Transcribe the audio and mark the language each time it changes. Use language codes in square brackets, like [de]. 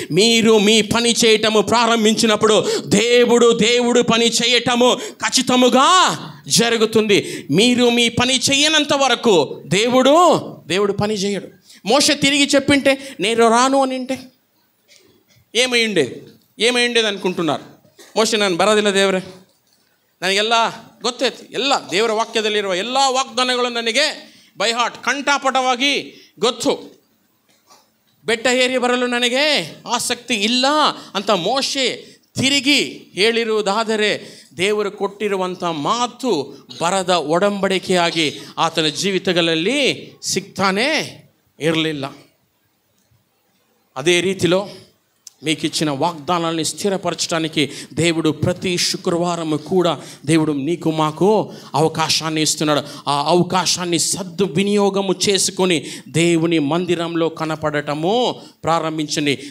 [te] మీరు మీ పని చేయటము ప్రారంభించినప్పుడు దేవుడు పని చేయటము ఖచ్చితముగా జరుగుతుంది. మీరు మీ పని చేయనంత వరకు దేవుడు పని చేయడు. మోషే తిరిగి చెప్పింటే, నేను రాను అని అంటే ఏమై ఉండేది అనుకుంటున్నారు? [kn] ಮೋಶೆ ನಾನು ಬರೋದಿಲ್ಲ ದೇವರೇ, ನನಗೆಲ್ಲ ಗೊತ್ತೈತಿ, ಎಲ್ಲ ದೇವರ ವಾಕ್ಯದಲ್ಲಿರುವ ಎಲ್ಲ ವಾಗ್ದಾನಗಳು ನನಗೆ ಬೈ ಹಾರ್ಟ್ ಕಂಠಾಪಟವಾಗಿ ಗೊತ್ತು, ಬೆಟ್ಟ ಏರಿ ಬರಲು ನನಗೆ ಆಸಕ್ತಿ ಇಲ್ಲ ಅಂತ ಮೋಶೆ ತಿರುಗಿ ಹೇಳಿರುವುದಾದರೆ ದೇವರು ಕೊಟ್ಟಿರುವಂಥ ಮಾತು ಬರದ ಒಡಂಬಡಿಕೆಯಾಗಿ ಆತನ ಜೀವಿತಗಳಲ್ಲಿ ಸಿಗ್ತಾನೇ ಇರಲಿಲ್ಲ. [te] అదే రీతిలో మీకు ఇచ్చిన వాగ్దానాన్ని స్థిరపరచడానికి దేవుడు ప్రతి శుక్రవారం కూడా దేవుడు నీకు మాకు అవకాశాన్ని ఇస్తున్నాడు. ఆ అవకాశాన్ని సద్వినియోగము చేసుకొని దేవుని మందిరంలో కనపడటము ప్రారంభించండి.